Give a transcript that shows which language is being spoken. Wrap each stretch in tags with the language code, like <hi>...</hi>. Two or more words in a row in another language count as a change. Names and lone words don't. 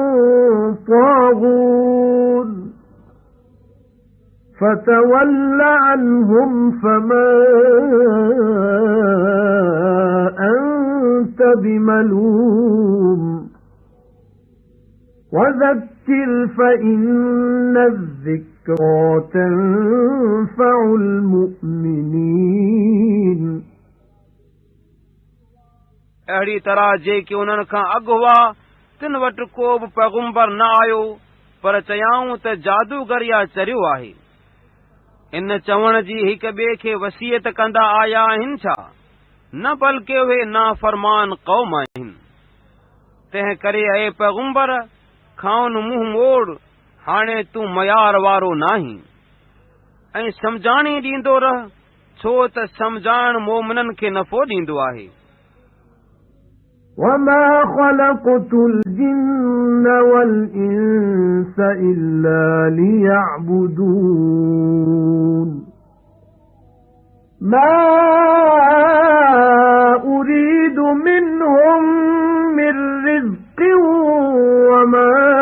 <ar>طاغون فتول عنهم فما أنت بملوم وذكر فإن الذكرى تنفع المؤمنين</ar> <sd>अहिड़ी तरह जेके उन्हनि खां अॻु हुआ तिन वटि को बि पैगुम्बर न आयो पर चयाऊं त जादूगर या चरियो आहे। इन चवण जी हिक ॿिए खे वसीयत कंदा आया आहिनि छा? न बल्कि उहे नाफ़रमान क़ौम आहिनि। तंहिं करे ऐं पैगुम्बर खाउन मुंहुं मोड़, हाणे तूं मयार वारो नाहीं ऐं सम्झाणी ॾींदो रह, छो त सम्झाइण मोमिननि खे नफ़ो ॾींदो आहे।</sd> <ar>وَمَا خَلَقْتُ الْجِنَّ وَالْإِنسَ إِلَّا لِيَعْبُدُونِ مَا أُرِيدُ مِنْهُمْ مِنْ رِزْقٍ وَمَا</ar>